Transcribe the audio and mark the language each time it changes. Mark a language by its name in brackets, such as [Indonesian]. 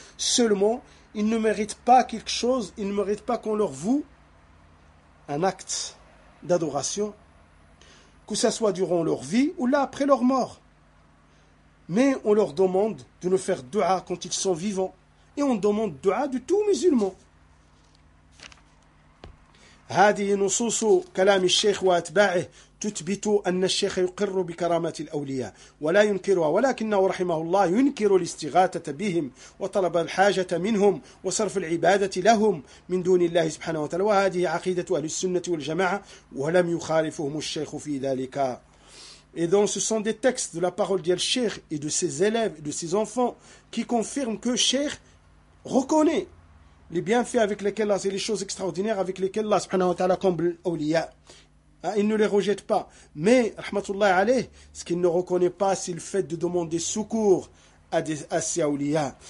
[French] Seulement, ils ne méritent pas quelque chose, ils ne méritent pas qu'on leur voue un acte d'adoration. que ce soit durant leur vie ou là après leur mort. Mais on leur demande de ne faire dua quand ils sont vivants. Et on demande dua de tout musulman. [Arabic] هذه نصوص كلام الشيخ وأتباعه تثبت أن الشيخ يقر بكرامة الأولياء ولا ينكرها ولكنه رحمه الله ينكر الاستغاثة بهم وطلب الحاجة منهم وصرف العبادة لهم من دون الله سبحانه وتعالى وهذه عقيدة أهل السنة والجماعة ولم يخالفهم الشيخ في ذلك. [French] Et donc ce sont des textes de la parole du Cheikh et de ses élèves et de ses enfants qui confirment que Cheikh reconnaît les bienfaits avec lesquels Allah, c'est les choses extraordinaires avec lesquelles Allah subhanahu wa ta'ala comble l'awliya. Il ne les rejette pas. Mais, rahmatullahi alayh, ce qu'il ne reconnaît pas, c'est le fait de demander secours à ces awliya.